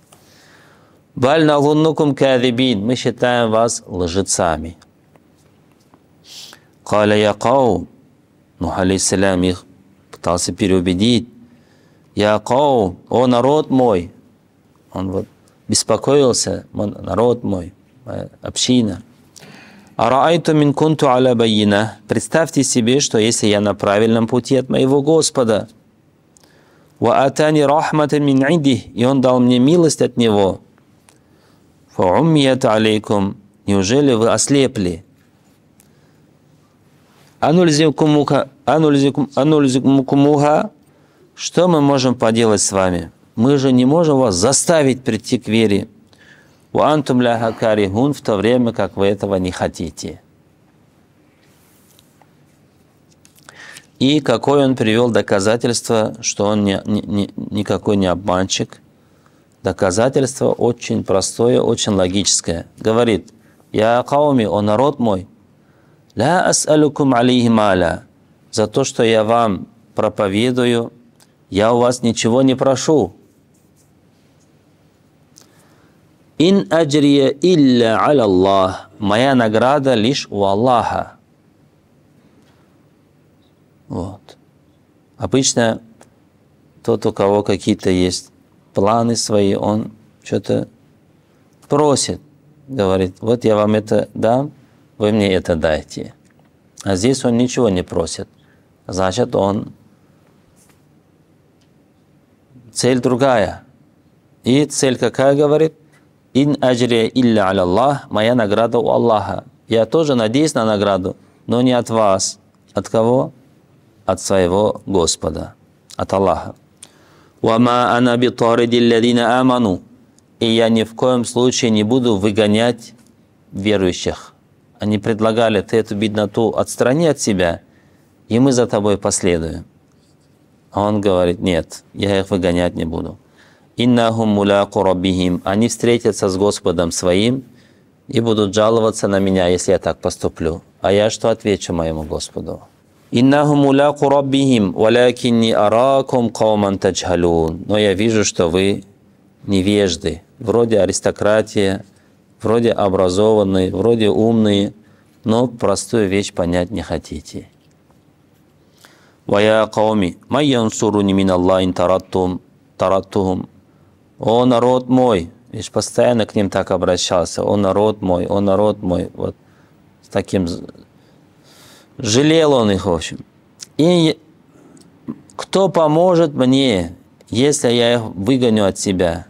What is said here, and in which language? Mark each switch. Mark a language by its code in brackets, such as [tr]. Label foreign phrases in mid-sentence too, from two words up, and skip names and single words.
[ru] Мы считаем вас лжецами. [ar] قال يا قوم. [ru] Нух алейхиссалям их пытался переубедить. [ar] يا قوم, [ru] о народ мой. Он вот беспокоился, народ мой, моя община. [ar] أرأيت إن كنت على بينة. [ru] Представьте себе, что если я на правильном пути от моего Господа, [ar] وآتاني رحمة من عنده, [ru] и Он дал мне милость от Него, [ar] فعميت عليكم, [ru] неужели вы ослепли? Анульзикумуха, что мы можем поделать с вами? Мы же не можем вас заставить прийти к вере. [ar] وأنتم لها كارهون, [ru] в то время как вы этого не хотите. И какое он привел доказательство, что он никакой не обманщик. Доказательство очень простое, очень логическое. Говорит: [ar] «يا قومي, [ru] о народ мой, [ar] لا أسألكم عليه مالا». [ru] За то, что я вам проповедую, я у вас ничего не прошу. [ar] «إن أجري إلا على الله». [ru] Моя награда лишь у Аллаха. Вот. Обычно тот, у кого какие-то есть планы свои, он что-то просит, говорит: вот я вам это дам, вы мне это дайте. А здесь он ничего не просит. Значит, цель другая. И цель какая, говорит? [ar] «إن أجري إلا على الله». [ru] Моя награда у Аллаха. Я тоже надеюсь на награду, но не от вас. От кого? От своего Господа, от Аллаха. [ar] «وما أنا بطارد الذين آمنوا». [ru] И я ни в коем случае не буду выгонять верующих. Они предлагали: ты эту бедноту отстрани от себя, и мы за тобой последуем. А он говорит: нет, я их выгонять не буду. [ar] «إنهم ملاقو ربهم». [ru] Они встретятся с Господом своим и будут жаловаться на меня, если я так поступлю. А я что отвечу моему Господу? [ar] «إنهم ملاقو ربهم ولكني أراكم قوما تجهلون». [ru] Но я вижу, что вы невежды, вроде аристократия, вроде образованные, вроде умные, но простую вещь понять не хотите. [ar] «ويا قومي من ينصرني من الله طردتهم». [ru] «О народ мой», видишь, постоянно к ним так обращался, «О народ мой, о народ мой». Вот с таким жалел он их, в общем. «И кто поможет мне, если я их выгоню от себя?